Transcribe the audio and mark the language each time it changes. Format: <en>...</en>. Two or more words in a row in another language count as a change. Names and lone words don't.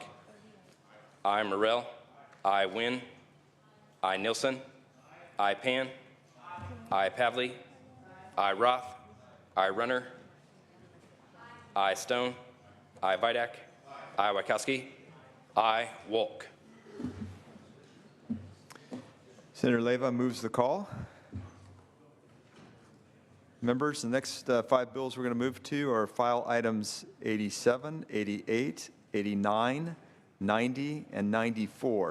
<en>I. Morrell. I. Wynn. I. Nilsson. I. Pan. I. Pavley. I. Roth. I. Runner. I. Stone. I. Vidak. I. Wachowski. I. Wolk. Senator Leyva moves the call. Members, the next 5 bills we're going to move to are file items 87, 88, 89, 90, and 94.</en>